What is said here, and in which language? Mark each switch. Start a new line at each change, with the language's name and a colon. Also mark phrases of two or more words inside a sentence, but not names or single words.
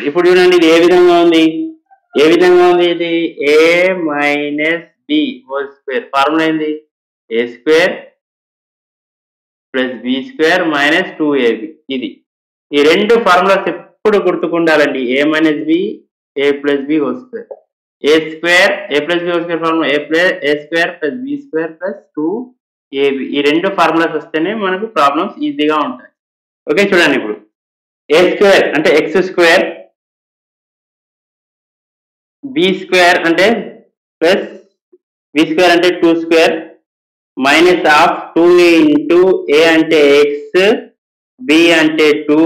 Telugu: ఇప్పుడు చూడండి ఇది ఏ విధంగా ఉంది, ఇది a - b
English: whole square. ఫార్ములా ఏంది, a square plus b square minus 2ab.
Telugu: ఇది ఈ రెండు ఫార్ములాస్ ఎప్పుడు గుర్తుకుండాలండి.
English: a - b a plus b whole square. a square a plus b whole square formula a square plus b square plus 2ab.
Telugu: ఈ రెండు ఫార్ములాస్ వస్తేనే మనకు ప్రాబ్లమ్స్ ఈజీగా ఉంటాయి. ఓకే, చూడండి ఇప్పుడు a స్క్వేర్ అంటే x స్క్వేర్, b స్క్వేర్ అంటే ప్లస్ b స్క్వేర్ అంటే 2
English: square minus of
Telugu: 2 ఇంటూ a అంటే x, b అంటే 2.